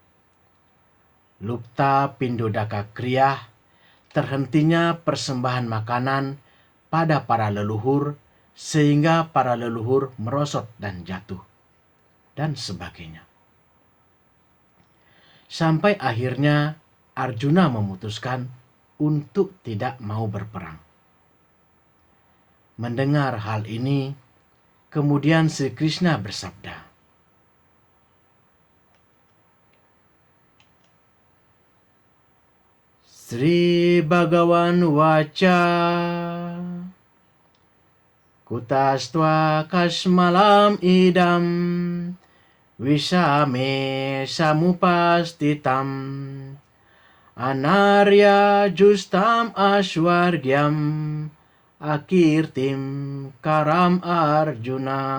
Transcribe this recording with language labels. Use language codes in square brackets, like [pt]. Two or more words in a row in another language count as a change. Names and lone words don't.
[sa] Lupta pindodaka kriyah, [id] terhentinya persembahan makanan pada para leluhur sehingga para leluhur merosot dan jatuh, dan sebagainya. Sampai akhirnya Arjuna memutuskan untuk tidak mau berperang. Mendengar hal ini, kemudian Sri Krishna bersabda, [sa] Sri Bhagavan Waca Kutastva kasmalam idam Visame samupastitam Anarya justam ashwargyam Akirtim karam Arjuna.